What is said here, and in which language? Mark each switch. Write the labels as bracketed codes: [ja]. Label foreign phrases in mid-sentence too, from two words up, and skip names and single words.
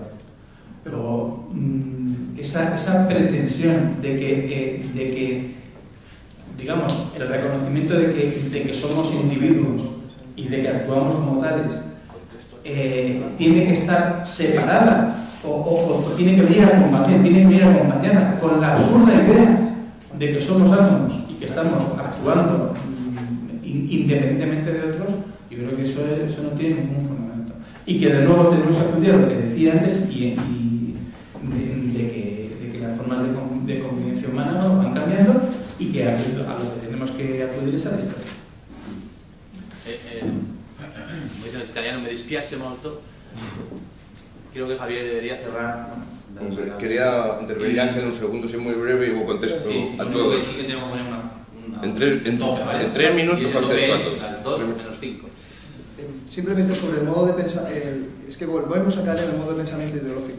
[es] Pero esa pretensión de que, digamos, el reconocimiento de que somos individuos y de que actuamos como tales, tiene que estar separada o tiene que venir acompañada con la absurda idea de que somos átomos y que estamos actuando independientemente de otros. Yo creo que eso no tiene ningún fundamento. Y que de nuevo tenemos que acudir a lo que decía antes y de que las formas de convivencia humana van cambiando y que a lo que tenemos que acudir es a la historia. [it] Come dicono in italiano, mi dispiace molto [es] creo que Javier debería cerrar. Bueno, quería intervenir Ángel un segundo, soy muy breve y luego contesto sí, a todos. Sí que tenemos que poner una en 3 minutos contesto a todos. 2 menos 5. Simplemente sobre el modo de pensar, es que volvemos a caer en el modo de pensamiento ideológico.